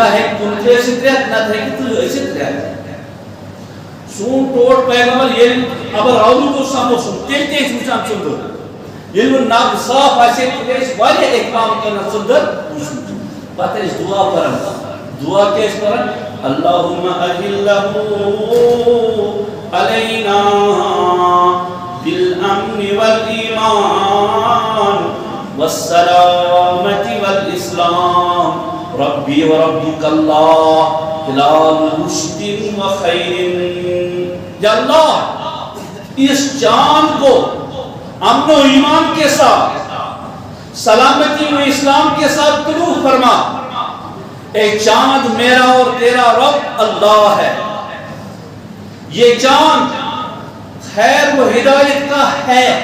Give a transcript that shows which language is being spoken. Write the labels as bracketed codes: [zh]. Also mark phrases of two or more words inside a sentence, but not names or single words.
[ks] ہیٚکہِ 29 ٲسِتھ رٮ۪تھ نتہٕ ہیٚکہِ 30 ٲسِتھ رٮ۪تھ سون ٹوٹھ پیغمبر ییٚلہِ ابر آلوٗد اوس آسان موسم تیٚلہِ تہِ ٲسۍ وٕچھان ژٔنٛدٕر ییٚلہِ وۄنۍ نَب صاف آسہِ ہے تیٚلہِ ٲسۍ واریاہ احتمام کران ژٔنٛدٕر وٕچھُن پتہٕ ٲسۍ دُعا پران دُعا کیٛاہ ٲسۍ پران [ar] اللہُمَّ أَهِلَّهُ عَلَيْنَا بِالْأَمْنِ وَالْإِيمَانِ وَالسَّلَامَةِ وَالْإِسْلَامِ ربی و ربک اللہ ہلال رشد و خیر [ur] یا اللہ اس چاند کو امن و ایمان کے ساتھ سلامتی و اسلام کے ساتھ طلوع فرما اے چاند میرا اور تیرا رب اللہ ہے یہ چاند خیر و ہدایت کا ہے